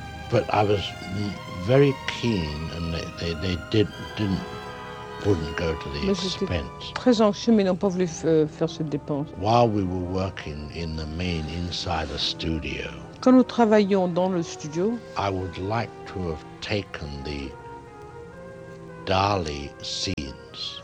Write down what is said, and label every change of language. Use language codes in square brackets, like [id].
[en] But I was very keen, and they wouldn't go to the expense. [fr] Très anxieux, mais n'ont pas voulu faire cette dépense. [en] While we were working in the main inside the studio, [fr] quand nous travaillions dans le studio, [en] I would like to have taken the Dali scenes.